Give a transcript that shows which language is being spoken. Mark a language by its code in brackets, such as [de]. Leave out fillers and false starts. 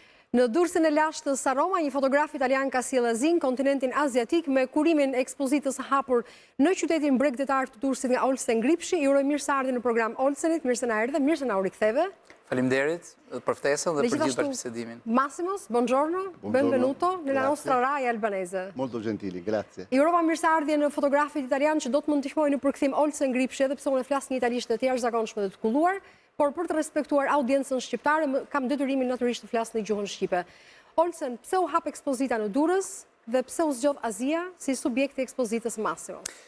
[sq] Në Durrësin e lashtë të Saroma, një fotograf italian ka sjellë azin kontinentin aziatik me kurimin e ekspozitës hapur në qytetin bregdetar të Durrësit nga Olsen Gripshi. Ju uroj mirëseardhje në program Olsenit, mirë se na erdhe, mirë se na u riktheve. Faleminderit për ftesën dhe për gjithë bashkëbisedimin. [it] Massimos, buongiorno, benvenuto nella nostra Rai albanese. Molto gentili, grazie. [sq] Ju urova mirëseardhje në fotografit italian që do të mund të ndihmojnë në përkthim Olsen Gripshi, edhe pse unë flas një italisht të jashtëzakonshme dhe të kulluar, por për të respektuar audiencën shqiptare, kam detyrimin natyrisht të flas në gjuhën shqipe. Olsen, pse u hap ekspozita në Durrës dhe pse u zgjodh Azia si subjekt i ekspozitës Massimo?